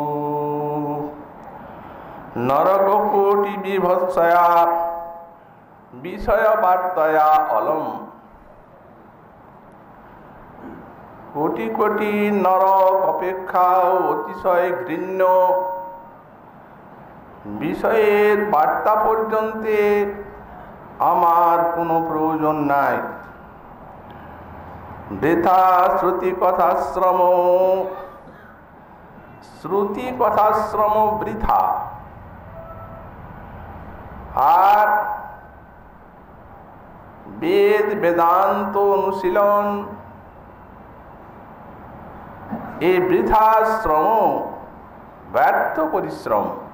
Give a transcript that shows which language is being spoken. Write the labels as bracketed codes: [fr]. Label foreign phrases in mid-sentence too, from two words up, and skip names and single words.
[sa] नरककोटि विभत्सया विषय वार्तया अलम [bn] কোটি কোটি নরক অপেক্ষা অতিশয় ঘৃণ্য বিষয়ের বার্তা পর্যন্তে আমার কোনো প্রয়োজন নাই। বৃথা শ্রুতি কথাশ্রম বৃথা আর বেদ বেদান্ত অনুশীলন এই বৃথা শ্রম ব্যর্থ পরিশ্রম।